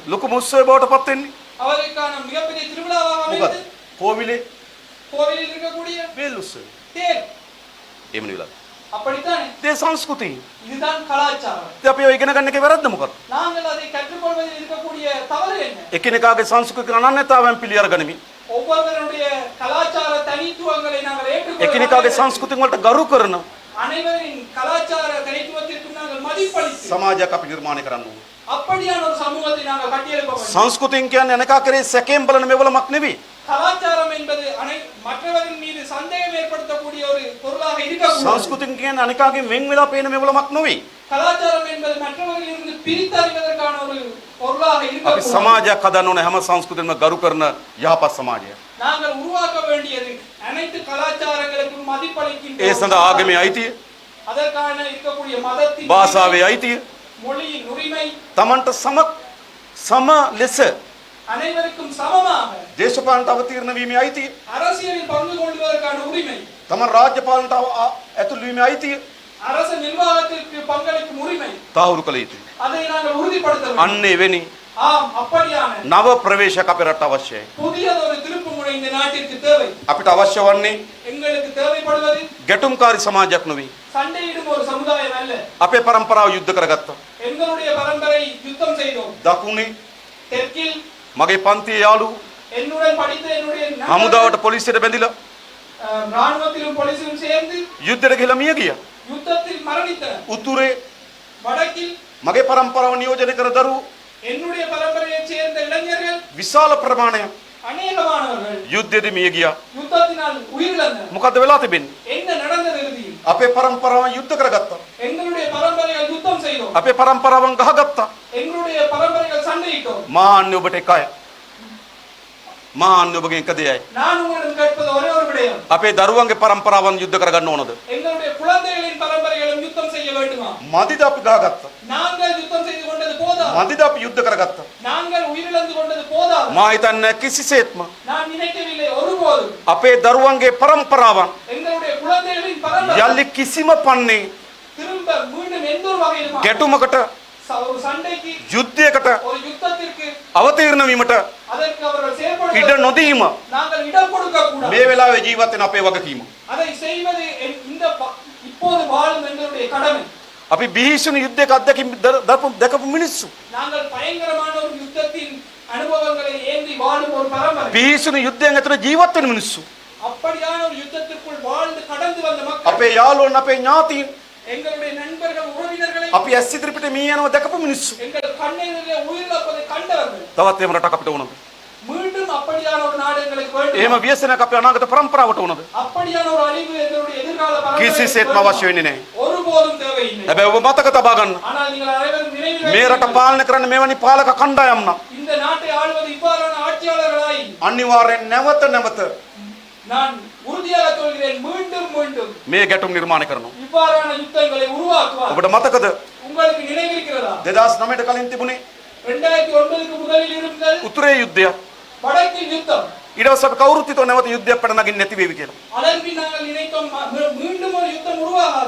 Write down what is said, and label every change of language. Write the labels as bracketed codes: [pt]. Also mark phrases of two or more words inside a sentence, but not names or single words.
[si] ලොකු මුස්සව බවට පත් වෙන්නේ [ta] அவருக்கான மிகப்பெரிய திருவிழாவாக [si] මොකද? [ta] அமைந்தது [si] කෝවිලේ [ta] கோவிலில் இருக்கக்கூடிய [si] වේල් උත්සවය. [ta] தேர். [si] එහෙම නෙවෙයි. [ta] அப்படித்தானே? [si] ඒ සංස්කෘතිය. [ta] இதுதான் கலாச்சாரம். [si] ඉතින් අපි ඔය ඉගෙන ගන්න එකේ වැරද්ද මොකක්ද? [ta] நாங்கள் அதை கற்றுக்கொள்வதில் இருக்கக்கூடிய தவறு என்ன? [si] එකිනෙකාගේ සංස්කෘතික අනන්‍යතාවයන් පිළි අරගනිමින් [ta] ஒவ்வொருவருடைய கலாச்சார தனித்துவங்களை நாங்கள் [si] එකිනෙකාගේ [ta] ஏற்றுக்கொள்ள [si] සංස්කෘතිය වලට ගරු කරන [ta] அனைவரின் கலாச்சார தனித்துவத்திற்கு நாங்கள் மதிப்பளித்து [si] සමාජයක් අපි නිර්මාණය කරන්න ඕනේ. [ta] அப்படியான ஒரு சமூகத்தை நாங்கள் கட்டியெழுப்ப வேண்டும். [si] සංස්කෘතියෙන් කියන්නේ අනකා කරේ සැකයෙන් බලන මෙවලමක් නෙවෙයි. [ta] கலாச்சாரம் என்பது மற்றவரின் மீது சந்தேகம் ஏற்படுத்தக்கூடிய ஒரு பொருளாக இருக்கக்கூடாது. [si] සංස්කෘතියෙන් කියන්නේ අනකාගෙන් වෙන් වෙලා පේන මෙවලමක් නෙවෙයි. [ta] கலாச்சாரம் என்பது மற்றவர்களிலிருந்து பிரித்தறிவதற்கான ஒரு பொருளாக [si] අපි [ta] இருக்க [si] සමාජයක් හදන්න ඕනේ හැම සංස්කෘතියක්ම ගරු කරන යහපත් සමාජයක්. [ta] நாங்கள் உருவாக்க வேண்டியது அனைத்து கலாச்சாரங்களுக்கும் மதிப்பளிக்கின்ற [si] ඒ සඳහා ආගමේ අයිතිය, [ta] அதற்கான இருக்கக்கூடிய மதத்தின் [si] භාෂාවේ අයිතිය, [ta] மொழியின் உரிமை [si] තමන්ට සම ලෙස [ta] அனைவருக்கும் சமமாக [si] දේශපාලනට අවතීර්ණ වීමේ අයිතිය, [ta] அரசியலில் பங்கு கொள்வதற்கான உரிமை [si] තමන් රාජ්‍ය පාලනට ඇතුළු වීමේ අයිතිය [ta] அரசு நிர்வாகத்திற்கு பங்களிக்கும் உரிமை [si] තහවුරු කළ යුතුයි. [ta] அதை நாங்கள் உறுதிப்படுத்த வேண்டும். [si] අන්න එවැනි [ta] ஆம், அப்படியான [si] නව ප්‍රවේශයක් අපේ රට අවශ්‍යයි. [ta] புதியதொரு திருப்புமுனை இந்த நாட்டிற்கு தேவை. [si] අපිට අවශ්‍ය වන්නේ [ta] எங்களுக்கு தேவைப்படுவது [si] ගැටුම්කාරී සමාජයක් නෙවෙයි. [ta] சண்டையிடும் ஒரு சமுதாயம் அல்ல. [si] අපේ පරම්පරාව යුද්ධ කරගත්තා. [ta] எங்களுடைய பரம்பரை யுத்தம் செய்தோம். [si] දකුණේ [ta] தெற்கில் [si] මගේ පන්තියේ යාළුවෝ [ta] என்னுடன் படித்த என்னுடைய [si] හමුදාවට පොලිසියට බැඳිලා [ta] ராணுவத்திலும் போலீசிலும் சேர்ந்து [si] යුද්ධයට ගිහලා මිය ගියා. [ta] யுத்தத்தில் மரணித்தனர். [si] උතුරේ [ta] வடக்கில் [si] මගේ පරම්පරාව නියෝජනය කර දරුවෝ [ta] என்னுடைய பரம்பரையைச் சேர்ந்த இளைஞர்கள் [si] විශාල ප්‍රමාණයක් [ta] அநேகமானவர்கள் [si] යුද්ධෙදි මිය ගියා. [ta] யுத்தத்தினால் உயிரிழந்தனர். [si] මොකද්ද වෙලා තිබෙන්නේ? [ta] என்ன நடந்தது இறுதியில்? [si] අපේ පරම්පරාව යුද්ධ කරගත්තා. [ta] எங்களுடைய பரம்பரைகள் யுத்தம் செய்தோம். [si] අපේ පරම්පරාවන් ගහගත්තා. [ta] எங்களுடைய பரம்பரைகள் சண்டையிட்டோம். [si] මාන්නේ ඔබට එකයි. මාන්නේ ඔබගෙන් එක දෙයයි. [ta] நான் உங்களிடம் கேட்பது ஒரே ஒரு விடயம். [si] අපේ දරුවන්ගේ පරම්පරාවන් යුද්ධ කරගන්න ඕනද? [ta] எங்களுடைய குழந்தைகளின் பரம்பரைகளும் யுத்தம் செய்ய வேண்டுமா? [si] මදිද අපි ගහගත්තා. [ta] நாங்கள் யுத்தம் செய்து கொண்டது போதா? [si] මදිද අපි යුද්ධ කරගත්තා. [ta] நாங்கள் உயிரிழந்து கொண்டது போதா? [si] මා හිතන්නේ කිසිසේත්ම [ta] நான் நினைக்கவில்லை ஒருபோதும். [si] අපේ දරුවන්ගේ පරම්පරාවන් [ta] எங்களுடைய குழந்தைகளின் பரம்பரை [si] යලි කිසිම පන්නේ [ta] திரும்ப மீண்டும் எந்த ஒரு வகையிலும் [si] ගැටුමකට [ta] ஒரு சண்டைக்கு [si] යුද්ධයකට [ta] ஒரு யுத்தத்திற்கு [si] අවතීර්ණ වීමට [ta] அதற்கு அவர்கள் [si] ඉඩ [ta] செயல்படுவது [si] නොදීම [ta] நாங்கள் இடம் கொடுக்க கூடாது. [si] මේ වෙලාවේ ජීවත් වෙන අපේ වගකීම. [ta] அதை செய்வது இந்த இப்போது வாழும் எங்களுடைய கடமை. [si] අපි බිහිසුණු යුද්ධයක අත්දැකීම් දැකපු මිනිස්සු. [ta] நாங்கள் பயங்கரமான ஒரு யுத்தத்தின் அனுபவங்களை ஏந்தி வாழும் ஒரு பரம்பரை. [si] බිහිසුණු යුද්ධයෙන් ඇතුළේ ජීවත් වෙන මිනිස්සු. [ta] அப்படியான ஒரு யுத்தத்திற்குள் வாழ்ந்து கடந்து வந்த மக்கள், [si] අපේ යාළුවෝ අපේ ඥාතීන් [ta] எங்களுடைய நண்பர்கள் உறவினர்களை [si] අපි ඇස් ඉදිරිපිට මිය යනවා දැකපු මිනිස්සු. [ta] எங்கள் கண்ணெதிரே உயிரிழப்பதை கண்டவர்கள். [si] තවත් එහෙම රටක් අපිට ඕනද? [ta] மீண்டும் அப்படியான ஒரு நாடு எங்களுக்கு வேண்டும். [si] එහෙම ව්‍යසනයක් අපේ අනාගත පරම්පරාවට ඕනද? [ta] அப்படியான ஒரு அழிவு எங்களுடைய எதிர்கால பரம்பரைக்கு [si] කිසිසේත්ම [ta] வேண்டும். [si] අවශ්‍ය වෙන්නේ නැහැ. [ta] ஒருபோதும் தேவையில்லை. [si] හැබැයි ඔබ මතක තබා ගන්න. [ta] ஆனால் நீங்கள் அனைவரும் நினைவில் [si] මේ රට පාලනය කරන්න මෙවැනි පාලක කණ්ඩායම් නම් [ta] இந்த நாட்டை ஆளுவது இவ்வாறான ஆட்சியாளர்களாய் [si] අනිවාර්යෙන් නැවත [ta] நான் உறுதியாக சொல்கிறேன், மீண்டும் மீண்டும் [si] මේ ගැටුම් නිර්මාණය කරනවා. [ta] இவ்வாறான யுத்தங்களை உருவாக்குவார். [si] ඔබට මතකද [ta] உங்களுக்கு நினைவிருக்கிறதா? [si] 2009ට කලින් තිබුණේ [ta] 2009க்கு முதலில் இருந்தது [si] උතුරේ යුද්ධයක්. [ta] வடக்கில் யுத்தம். [si] ඊට පස්සේ අපි කවුරුත් හිතුවා නැවත යුද්ධයක් පැන නගින්න නැති වේවි කියලා. [ta] அதன்பின் நாங்கள் நினைத்தோம் மீண்டும் ஒரு யுத்தம் உருவாகாது.